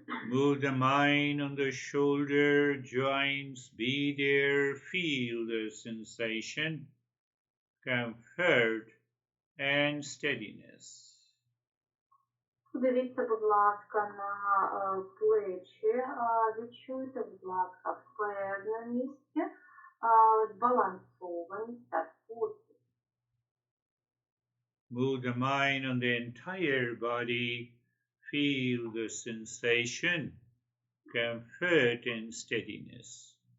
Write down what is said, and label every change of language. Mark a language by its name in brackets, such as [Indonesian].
[English] Move the mind on the shoulder joints, be there, feel the sensation, comfort and steadiness. [Ukrainian] Подивіться, будь ласка, на плечі, відчуйте, будь ласка, впевненість, збалансованість та спокій. [English] Move the mind on the entire body, feel the sensation, comfort and steadiness.